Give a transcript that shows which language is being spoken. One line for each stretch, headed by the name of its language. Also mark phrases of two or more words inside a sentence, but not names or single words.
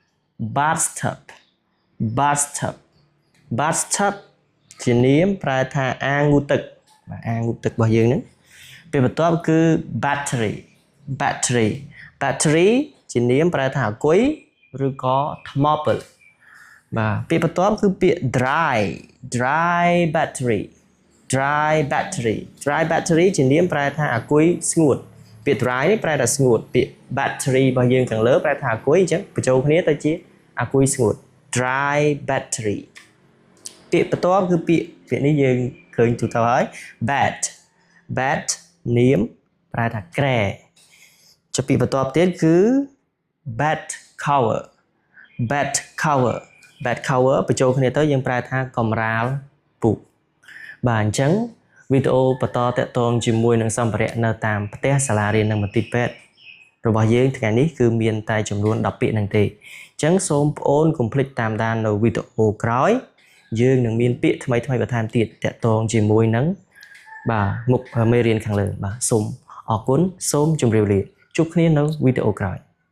Khmer: bathtub ជានាមប្រែថាអាងងូទឹកអាងងូទឹករបស់យើងហ្នឹងពាក្យបន្ទាប់គឺ battery ជានាមប្រែថាអាគុយឬក៏ថ្មពិលបាទពាក្យបន្ទាប់គឺពាក្យ dry battery ជានាមប្រែថាអាគុយស្ងួតពាក្យ dry នេះប្រែថាស្ងួតពាក្យ battery របស់យើងខាងលើប្រែថាអាគុយអញ្ចឹងបញ្ចូលគ្នាទៅជាអាគុយស្ងួត
English: dry battery
Khmer: ពាក្យបន្ទាប់គឺពាក្យនេះយើងឃើញទូទៅហើយ bat នាមប្រែថាក្រែចុះពាក្យបន្ទាប់ទៀតគឺ
English: bed cover
Khmer: បញ្ចូលគ្នាទៅយើងប្រែថាកម្រាលពូកបាទអញ្ចឹងវីដេអូបន្តតាក់ទងជាមួយនឹងសម្ភារៈនៅតាមផ្ទះសាលារៀននិងមន្ទីរពេទ្យរបស់យើងថ្ងៃនេះគឺមានតែចំនួន10ពាក្យហ្នឹងទេអញ្ចឹងសូមបងប្អូនកុំភ្លេចតាមដាននៅវីដេអូក្រោយយើងនឹងមានពាក្យថ្មីបន្ថែមទៀតតាក់ទងជាមួយនឹងបាទមុខមេរៀនខាងលើបាទសូមអរគុណសូមជម្រាបលាជួបគ្នានៅវីដេអូក្រោយ